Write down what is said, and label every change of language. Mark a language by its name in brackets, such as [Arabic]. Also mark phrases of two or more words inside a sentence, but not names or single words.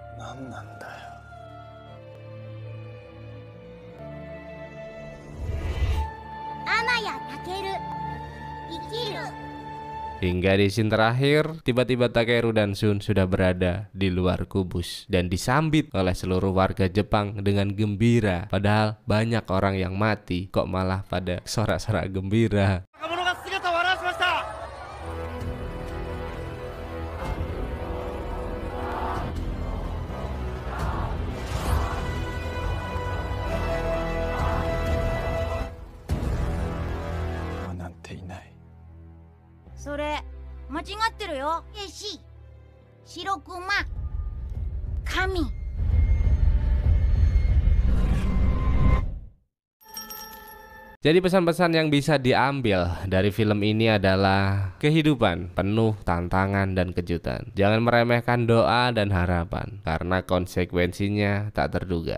[Japanese] 何なんだよ。天谷タケル生きる。 [Indonesian] Hingga di scene terakhir, tiba-tiba Takeru dan Shun sudah berada di luar kubus dan disambit oleh seluruh warga Jepang dengan gembira. Padahal banyak orang yang mati, kok malah pada sorak-sorak gembira. Nanti inai. [Japanese] それ間違ってるよ。兵士、白熊、神。 [Indonesian] Jadi pesan-pesan yang bisa diambil dari film ini adalah kehidupan penuh tantangan dan kejutan. Jangan meremehkan doa dan harapan karena konsekuensinya tak terduga.